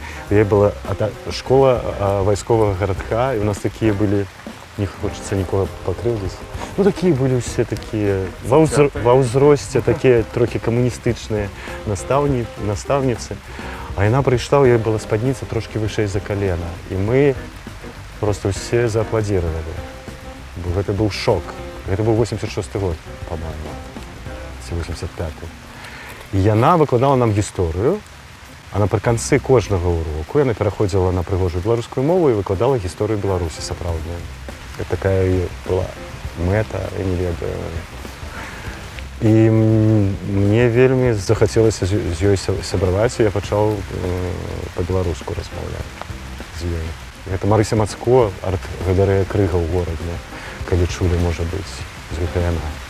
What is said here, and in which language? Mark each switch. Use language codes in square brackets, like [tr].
[ru] Ей была школа войскового городка, и у нас такие были, не хочется никого покрывдить, ну такие были все такие, во взросте, такие трохи коммунистичные наставницы. А она пришла, ей была спадница трошки выше из-за колена. И мы просто все зааплодировали. Это был шок. Это был 86-й год, по-моему, 85-й. И она выкладала нам историю. [be] А напрыканцы кожнага уроку яна пераходзіла на прыгожую беларускую мову і выкладала гісторыю Беларусі сапраўдную. [ru] Это такая была мэта, [be] я не ведаю. І мне вельмі захацелася з ёй сябраваць, і я пачаў па-беларуску размаўляць з ёй. Гэта Марыся Мацко, арт-галерэя Крыга ў горадзе, калі чулі, можа быць, з гэтай яна.